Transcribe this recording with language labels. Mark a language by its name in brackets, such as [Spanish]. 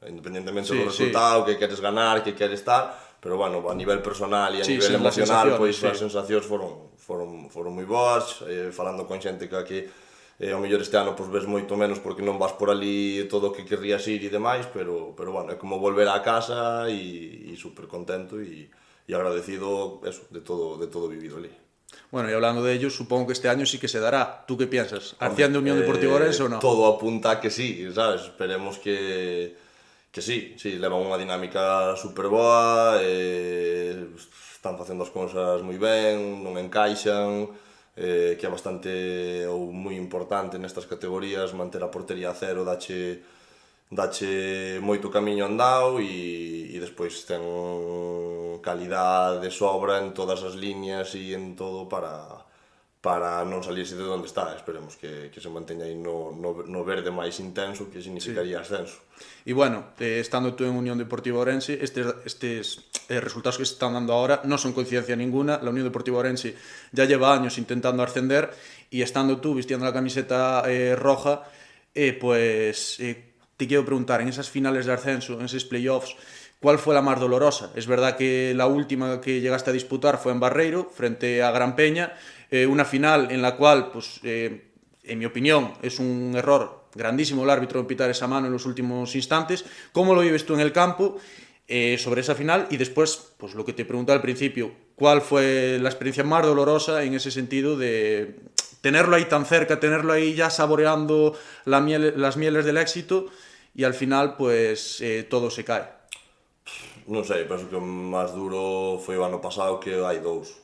[Galician] Independentemente do resultado, que queres ganar, que queres estar, pero bueno, a nivel personal e a nivel emocional, pois as sensacións foron moi boas, falando con xente que ao mellor este ano pois ves moito menos porque non vas por ali todo o que querrías ir e demais, pero bueno, é como volver á casa e super contento e agradecido eso, de todo vivido ali. [Spanish] Bueno, y hablando de ello, supongo que este año sí que se dará. ¿Tú qué piensas? ¿Asciende Unión Deportiva Ourense [Galician] ou non? [Spanish] Todo apunta que sí, sabes? [Galician] Esperemos que sí, levan unha dinámica super boa, están facendo as cousas moi ben, non encaixan, que é bastante ou moi importante nestas categorías manter a portería a cero, dache moito camiño andado e despois ten calidad de sobra en todas as líneas e en todo para non salirse de onde está. Esperemos que se manteña aí no verde máis intenso, que significaría ascenso. [Spanish] Y bueno, estando tú en Unión Deportiva Ourense, [Galician] estes [Spanish] resultados que se están dando ahora no son coincidencia ninguna. La Unión Deportiva Ourense ya lleva años intentando ascender y estando tú vistiendo la camiseta roja, pues te quiero preguntar, en esas finales de ascenso, en esos playoffs, ¿cuál fue la más dolorosa? Es verdad que la última que llegaste a disputar fue en Barreiro, frente a Gran Peña, una final en la cual, pues, en mi opinión, es un error grandísimo el árbitro en pitar esa mano en los últimos instantes. ¿Cómo lo vives tú en el campo sobre esa final? Y después, pues lo que te preguntaba al principio, ¿cuál fue la experiencia más dolorosa en ese sentido de tenerlo ahí tan cerca, tenerlo ahí ya saboreando las mieles del éxito y al final, pues, todo se cae? [Galician] Non sei, penso que o máis duro foi o ano pasado, que hai dous.